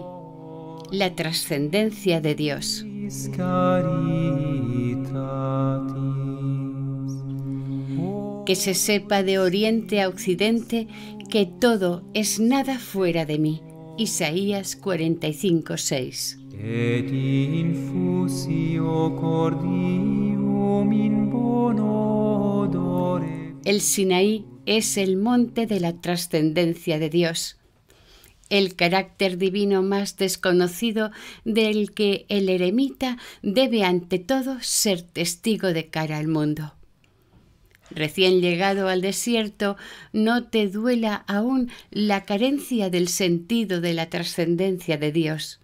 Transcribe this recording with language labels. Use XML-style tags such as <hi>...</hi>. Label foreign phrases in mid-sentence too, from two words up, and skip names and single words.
<es>La trascendencia de Dios. Que se sepa de oriente a occidente que todo es nada fuera de mí. Isaías 45:6.</es> <la>Et infusio cordium in bono odore.</la> <es>El Sinaí es el monte de la trascendencia de Dios, el carácter divino más desconocido del que el eremita debe ante todo ser testigo de cara al mundo. Recién llegado al desierto, no te duela aún la carencia del sentido de la trascendencia de Dios.</es>